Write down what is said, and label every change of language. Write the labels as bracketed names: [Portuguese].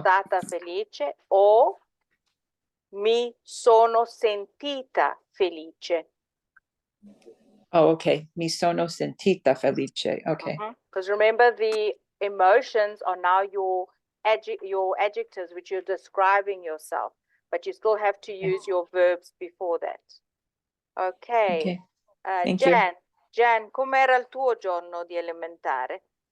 [Italian] stata felice o mi sono sentita felice. [English] Oh, okay. [Italian] Mi sono sentita felice. [English] Okay. Because remember, the emotions are now your adjectives, which you're describing yourself, but you still have to use your verbs before that. Okay. Okay. Thank you. [Italian] Jan, com'era il tuo giorno di elementare?